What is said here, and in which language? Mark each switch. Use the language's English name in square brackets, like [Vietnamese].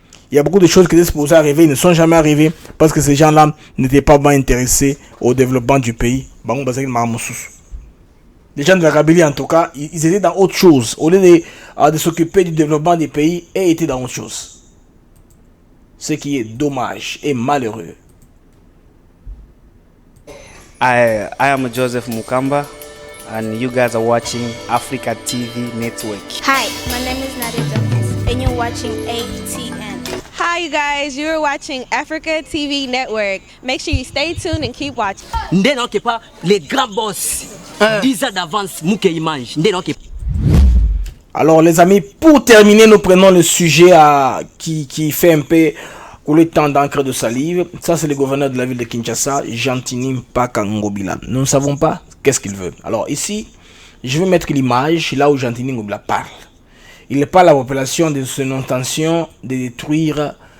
[French] Il y a beaucoup de choses qui étaient supposées arriver, ils ne sont jamais arrivées parce que ces gens-là n'étaient pas bien intéressés au développement du pays. [Lingala] Bango bazaki makamususu. [French] Les gens de la Kabylie, en tout cas, ils étaient dans autre chose. Au lieu de s'occuper du développement des pays, ils étaient dans autre chose. Ce qui est dommage et malheureux. [English] I am Joseph Mukamba, and you guys are watching Africa TV Network. Hi, my name is Nadia Jones, and you're watching ATN. Hi, you guys. You're watching Africa TV Network. Make sure you stay tuned and keep watching. Ndeno ke pas les grands boss. [French] 10 ans d'avance, Mouké Image. Alors les amis, pour terminer, nous prenons le sujet qui fait un peu couler tant d'encre de salive. Ça c'est le gouverneur de la ville de Kinshasa, Jantini Mpaka Ngobila. Nous ne savons pas qu'est-ce qu'il veut. Alors ici, je vais mettre l'image là où Jantini Ngobila parle. Il parle à la population de son intention de détruire